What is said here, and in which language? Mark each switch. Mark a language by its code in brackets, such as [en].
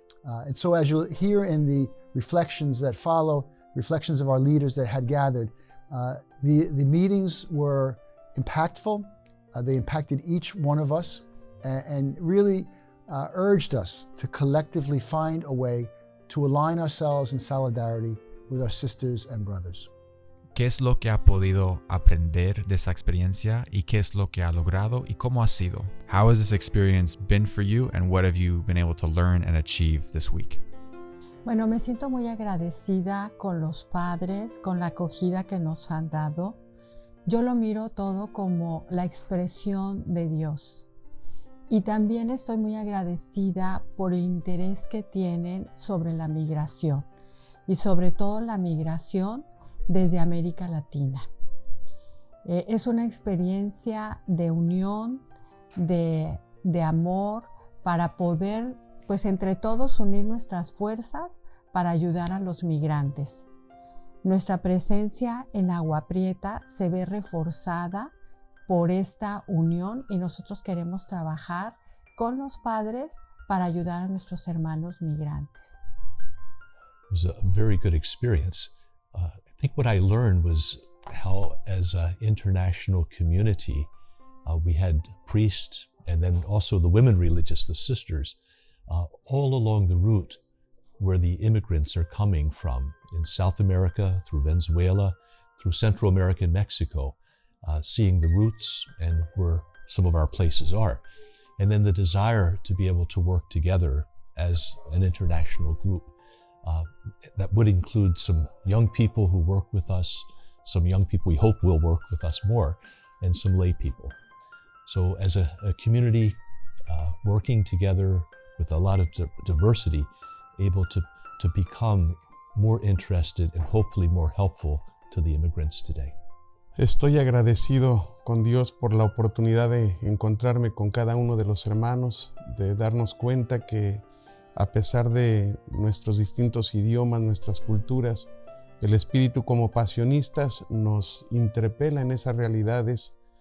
[en] And so as you'll hear in the reflections that follow, reflections of our leaders that had gathered, the meetings were impactful. They impacted each one of us and really urged us to collectively find a way to align ourselves in solidarity with our sisters and brothers. [es] ¿Qué es lo que ha podido aprender de esa experiencia y qué es lo que ha logrado y cómo ha sido? [en] How has this experience been for you and what have you been able to learn and achieve this week? [es] Bueno, me siento muy agradecida con los padres, con la acogida que nos han dado. Yo lo miro todo como la expresión de Dios. Y también estoy muy agradecida por el interés que tienen sobre la migración y sobre todo la migración desde América Latina. Es una experiencia de unión, de amor, para poder, pues entre todos, unir nuestras fuerzas para ayudar a los migrantes. Nuestra presencia en Agua Prieta se ve reforzada por esta unión y nosotros queremos trabajar con los padres para ayudar a nuestros hermanos migrantes. [en] It was a very good experience. I think what I learned was how, as an international community, we had priests and then also the women religious, the sisters, all along the route where the immigrants are coming from, in South America, through Venezuela, through Central America and Mexico, seeing the roots and where some of our places are. And then the desire to be able to work together as an international group. That would include some young people who work with us, some young people we hope will work with us more, and some lay people. So as a community working together with a lot of diversity, able to become more interested and hopefully more helpful to the immigrants today. [es] Estoy agradecido con Dios por la oportunidad de encontrarme con cada uno de los hermanos, de darnos cuenta que a pesar de nuestros distintos idiomas, nuestras culturas, el espíritu como pasionistas nos interpela en esas realidades